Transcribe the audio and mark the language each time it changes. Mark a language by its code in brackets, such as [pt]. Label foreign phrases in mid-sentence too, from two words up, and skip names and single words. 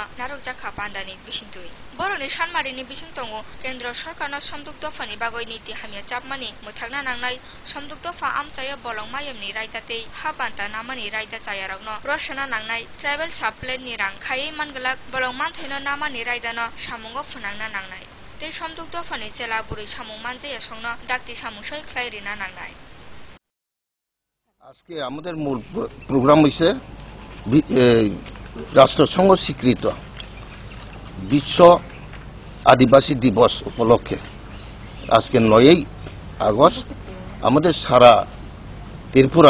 [trp] narokjakha pandani bisintui boroni sanmarini bisingtongo kendra sarkarno samdukta fani bagoi niti hamia chapmani muthakna nangnai samdukta fa amchaya bolong mayamni raitatei habanta namani raita chayarokno rosana nangnai [en] tribal supply [trp] ni rang khai mangalak bolong manthaino namani raidano samungo phunangna nangnai tei samdukta fani chela buri samung manjaya songno dakti samungsoi khlairina nangnai [bn] আজকে আমাদের মূল প্রোগ্রাম হইছে রাষ্ট্রসংঘ স্বীকৃত বিশ্ব আদিবাসী দিবস উপলক্ষে আজকে 9 আগস্ট আমাদের সারা ত্রিপুরা